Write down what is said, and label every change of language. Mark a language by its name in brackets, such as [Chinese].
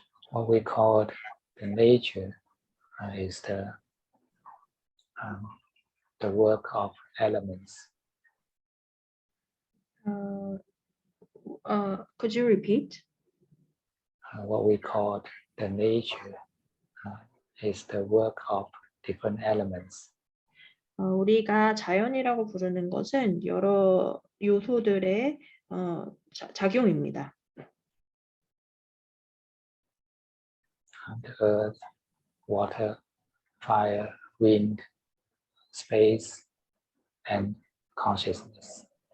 [English] What we call the nature is the work of elements. Could you repeat? What we call the nature is the work of different elements. [Korean] 우리가 자연이라고 부르는 것은 여러 요소들의 작용입니다. [English] The earth, water, fire, wind, space, and consciousness.